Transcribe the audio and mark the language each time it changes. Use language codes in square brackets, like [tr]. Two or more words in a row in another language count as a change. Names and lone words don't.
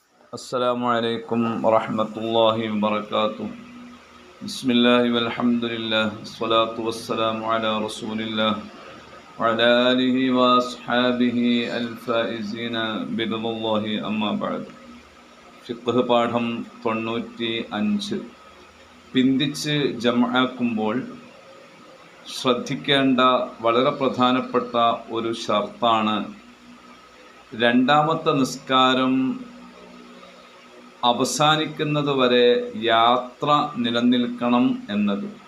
[ar] السلام عليكم ورحمة الله وبركاته. بسم الله والحمد لله والصلاة والسلام على رسول الله وعلى آله وأصحابه الفائزين برضا الله أما بعد. [ml] ഫിഖ് പാഠം 95. പിന്തിച്ച് ജംആക്കുമ്പോൾ ശ്രദ്ധിക്കേണ്ട വളരെ പ്രധാനപ്പെട്ട ഒരു ഷർത്താണ് രണ്ടാമത്തെ നിസ്കാരം അവസാനിക്കുന്നത് വരെ യാത്ര നിലനിൽക്കണം എന്നത്.